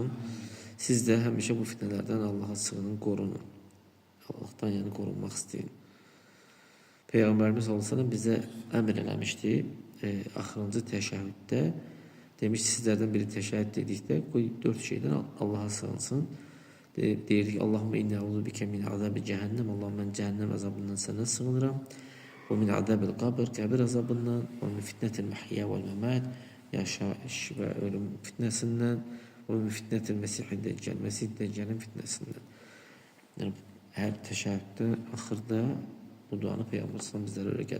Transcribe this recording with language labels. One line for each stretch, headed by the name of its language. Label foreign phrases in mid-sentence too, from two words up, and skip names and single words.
Azerbaijani: Siz də həmişə bu fitnələrdən Allah'a sığının, qorunun. Allah'tan yəni qorunmaq istəyin. Peyğəmbərimiz sallallahu bizə əmr eləmişdi. Axırıncı təşəhhüddə demiş, sizlərdən biri təşəhhüd dedikdə qoy 4 şeydən Allah'a sığınsın. Deyirdik,
Arabic: اللهم إني أعوذ بك من عذاب جهنم.
Azerbaijani: Allah, mən cəhənnəm əzabından sənə sığınıram. Və
Arabic: من عذاب القبر,
Azerbaijani: qəbir əzabından. Və
Arabic: من فتنة المحيا والممات,
Azerbaijani: yaşayış və ölüm fitnəsindən. Və
Arabic: من فتنة المسيح الدجال,
Azerbaijani: məsih-i dəccəlin fitnəsindən. Yəni, hər təşəhhüddə, axırda bu duanı Peyğəmbər sallallahu bizlərə öyrətdi.